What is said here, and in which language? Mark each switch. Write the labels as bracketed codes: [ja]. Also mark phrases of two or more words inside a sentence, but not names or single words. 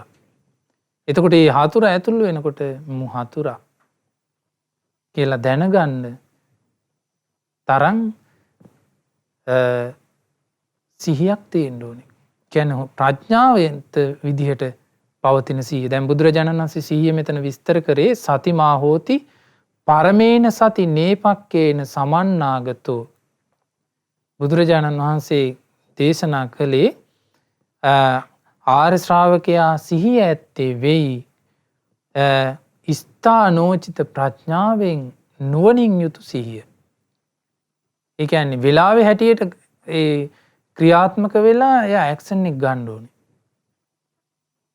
[si] එතකොට මේ හතුරා ඇතුල් වෙනකොට මු හතුරා කියලා දැනගන්න තරම් සිහියක් තියෙන්න ඕනේ. කියන්නේ ප්‍රඥාවෙන්ත විදිහට පවතින සිහිය. දැන් බුදුරජාණන් වහන්සේ සිහිය මෙතන විස්තර කරේ [pi] සතිමා හෝති පරමේන සති නේපක්කේන සමන්නාගතෝ. [si] බුදුරජාණන් වහන්සේ දේශනා කළේ ආර්ය ශ්‍රාවකයා සිහිය ඇත්තේ වෙයි ස්ථානෝචිත ප්‍රඥාවෙන් නුවණින් යුතු සිහිය. ඒ කියන්නේ වෙලාවේ හැටියට ඒ ක්‍රියාත්මක වෙලා එයා ඇක්ෂන් එක ගන්න ඕනේ.